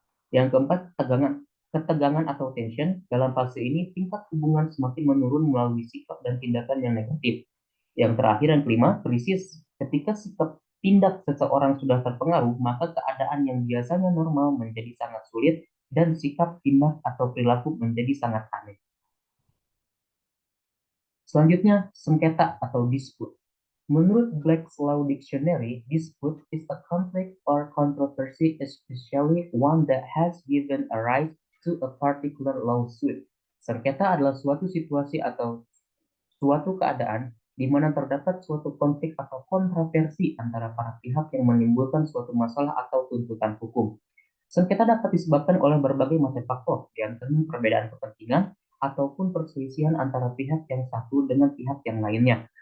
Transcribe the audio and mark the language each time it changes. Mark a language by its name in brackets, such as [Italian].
[Indonesian] Yang keempat, ketegangan atau tension. Dalam fase ini, tingkat hubungan semakin menurun melalui sikap dan tindakan yang negatif. Yang terakhir dan kelima, krisis. Ketika sikap tindak seseorang sudah terpengaruh, maka keadaan yang biasanya normal menjadi sangat sulit dan sikap tindak atau perilaku menjadi sangat aneh. Selanjutnya, sengketa atau dispute. Menurut [English] Black's Law Dictionary, dispute is a conflict or controversy, especially one that has given a rise to a particular lawsuit. [Indonesian] Sengketa adalah suatu situasi atau suatu keadaan di mana terdapat suatu konflik atau kontroversi antara para pihak yang menimbulkan suatu masalah atau tuntutan hukum. Sengketa dapat disebabkan oleh berbagai macam faktor, di antaranya perbedaan kepentingan ataupun perselisihan antara pihak yang satu dengan pihak yang lainnya.